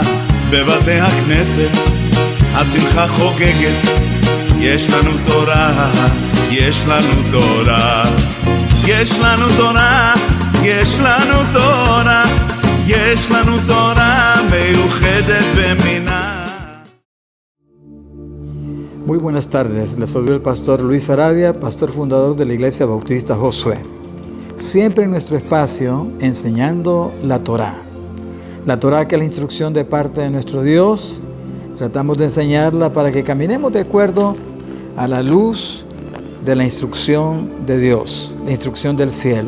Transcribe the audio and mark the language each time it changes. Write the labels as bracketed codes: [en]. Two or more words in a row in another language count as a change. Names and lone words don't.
[he] בבתי הכנסת השמחה חוגגת, יש לנו תורה, יש לנו תורה, יש לנו תורה, יש לנו תורה, יש לנו תורה מיוחדת במינה. [es] Muy buenas tardes, les saluda el pastor Luis Arabia, pastor fundador de la Iglesia Bautista Josué. Siempre en nuestro espacio enseñando la Torá. La Torá, que es la instrucción de parte de nuestro Dios, tratamos de enseñarla para que caminemos de acuerdo a la luz de la instrucción de Dios, la instrucción del cielo.